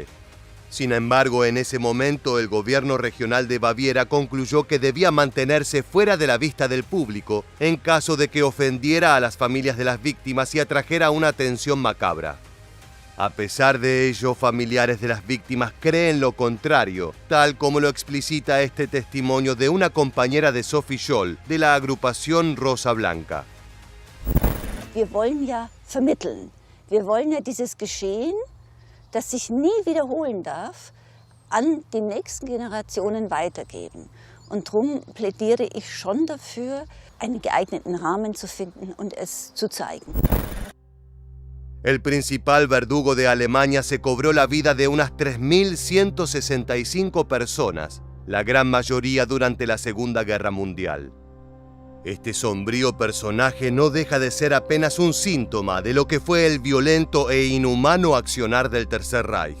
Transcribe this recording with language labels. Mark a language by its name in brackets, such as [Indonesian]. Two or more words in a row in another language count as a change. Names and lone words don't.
[Spanish] Sin embargo, en ese momento el gobierno regional de Baviera concluyó que debía mantenerse fuera de la vista del público en caso de que ofendiera a las familias de las víctimas y atrajera una atención macabra. A pesar de ello, familiares de las víctimas creen lo contrario, tal como lo explicita este testimonio de una compañera de Sophie Scholl, de la agrupación Rosa Blanca. [German] Wir wollen ja vermitteln. Wir wollen ja dieses Geschehen, das sich nie wiederholen darf, an die nächsten Generationen weitergeben. Und darum plädiere ich schon dafür, einen geeigneten Rahmen zu finden und es zu zeigen. [Spanish] El principal verdugo de Alemania se cobró la vida de unas 3.165 personas, la gran mayoría durante la Segunda Guerra Mundial. Este sombrío personaje no deja de ser apenas un síntoma de lo que fue el violento e inhumano accionar del Tercer Reich.